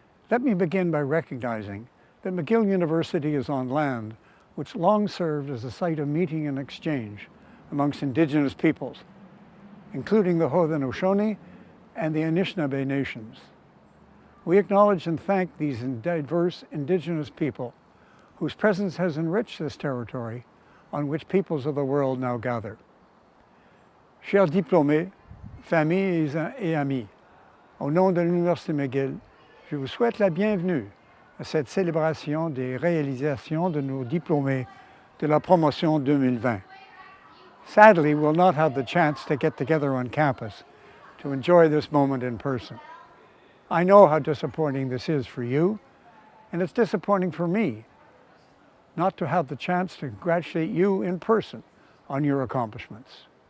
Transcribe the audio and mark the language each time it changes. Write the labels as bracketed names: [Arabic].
[English] Let me begin by recognizing that McGill University is on land which long served as a site of meeting and exchange amongst Indigenous peoples, including the Haudenosaunee and the Anishinaabe nations. We acknowledge and thank these diverse Indigenous people whose presence has enriched this territory on which peoples of the world now gather. [French] Chers diplômés, familles et amis, au nom de l'Université McGill, je vous souhaite la bienvenue à cette célébration des réalisations de nos diplômés de la promotion 2020. [English] Sadly, we'll not have the chance to get together on campus to enjoy this moment in person. I know how disappointing this is for you, and it's disappointing for me not to have the chance to congratulate you in person on your accomplishments.